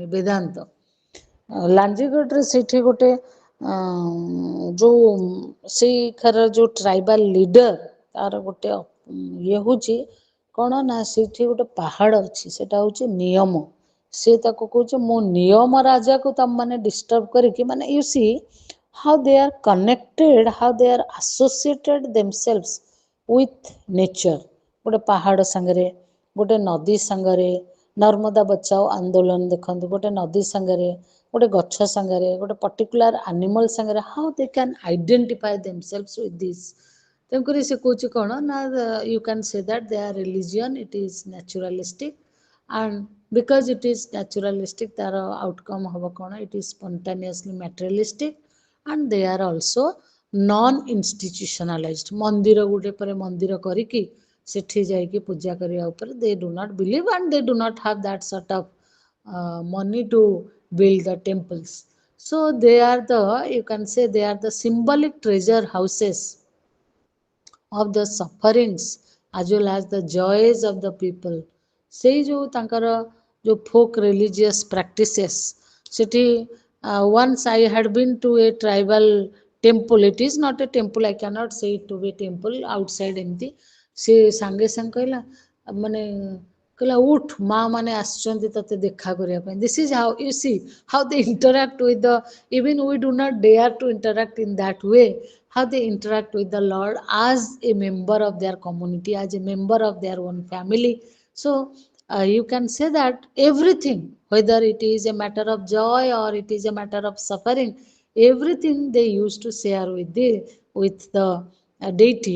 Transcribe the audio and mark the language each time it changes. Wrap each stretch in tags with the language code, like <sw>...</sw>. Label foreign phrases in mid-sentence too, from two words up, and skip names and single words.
<or>ବେଦାନ୍ତ ଲାଞ୍ଜିଗଡ଼ରେ ସେଇଠି ଗୋଟେ ଯେଉଁ ସେଇখাର ଯେଉଁ</or> <en>tribal leader,</en> <or>ତାର ଗୋଟେ ଇଏ ହେଉଛି କ'ଣ ନା ସେଇଠି ଗୋଟେ ପାହାଡ଼ ଅଛି, ସେଟା ହେଉଛି ନିୟମ। ସେ ତାକୁ କହୁଛି ମୁଁ ନିୟମ ରାଜାକୁ ତମମାନେ ଡିଷ୍ଟର୍ବ କରିକି, ମାନେ</or> <en>you see how they are connected, how they are associated themselves with nature.</en> <or>ଗୋଟେ ପାହାଡ଼ ସାଙ୍ଗରେ, ଗୋଟେ ନଦୀ ସାଙ୍ଗରେ, ନର୍ମଦା ବଚାଓ ଆନ୍ଦୋଳନ ଦେଖନ୍ତୁ, ଗୋଟେ ନଦୀ ସାଙ୍ଗରେ, ଗୋଟେ ଗଛ ସାଙ୍ଗରେ, ଗୋଟେ</or> <en>particular animal</en> <or>ସାଙ୍ଗରେ,</or> <en>how they can identify themselves with this.</en> <or>ତେଣୁକରି ସେ କହୁଛି କ'ଣ ନା</or> <en>you can say that their religion it is naturalistic, and because it is naturalistic</en> <or>ତାର outcome ହେବ କ'ଣ?</or> <en>It is spontaneously materialistic, and they are also non-institutionalized.</en> <or>ମନ୍ଦିର ଗୋଟେ ପରେ ମନ୍ଦିର କରିକି ସେଠି ଯାଇକି ପୂଜା କରିବା ଉପରେ</or> <en>they do not believe, and they do not have that sort of money to build the temples. So they are the, you can say they are the symbolic treasure houses of the sufferings as well as the joys of the people.</en> <or>ସେଇ ଯେଉଁ ତାଙ୍କର ଯେଉଁ</or> <en>folk religious practices,</en> <or>ସେଠି</or> <en>once I had been to a tribal temple. It is not a temple, I cannot say it to be temple, outside ଏମିତି।</en> <or>ସେ ସାଙ୍ଗେ ସାଙ୍ଗେ କହିଲା, ମାନେ କହିଲା ଉଠ, ମା ମାନେ ଆସିଛନ୍ତି ତତେ ଦେଖା କରିବା ପାଇଁ।</or> <en>This is how you see how they interact with the, even we do not dare to interact in that way, how they interact with the Lord as a member of their community, as a member of their own family. So you can say that everything, whether it is a matter of joy or it is a matter of suffering, everything they used to share with the deity.</en>